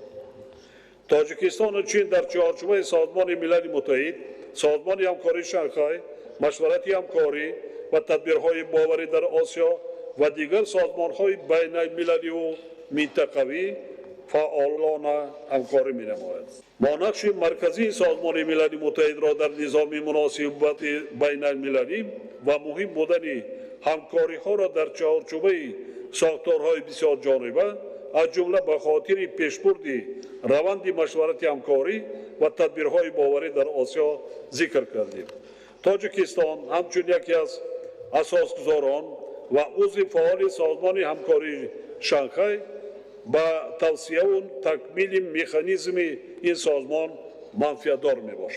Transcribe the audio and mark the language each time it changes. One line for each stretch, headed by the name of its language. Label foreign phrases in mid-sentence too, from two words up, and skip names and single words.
Tajik: تاجیکستان و چین در چارچوب سازمان ملل متحد، سازمان همکاری شانگهای، مشورت همکاری و تدبیرهای باوری در آسیا و دیگر سازمان‌های بین‌المللی و منطقوی فعالانه همکاری می‌نماید. ما نقش مرکزی سازمان ملل متحد را در نظام مناسبات بین‌المللی ва муҳим будани ҳамкориҳоро дар чаҳорчӯбаи сохторҳои бисёр ҷониба аз ҷумла ба хотири пешбурди раванди машварати ҳамкорӣ ва тадбирҳои боварӣ дар Осиё зикр кардем. Тоҷикистон ҳамчун яке аз асосгузорон ва узви фаъоли созмони ҳамкории Шанхай ба тавсияву такмили механизми ин созмон манфиатдор мебошад.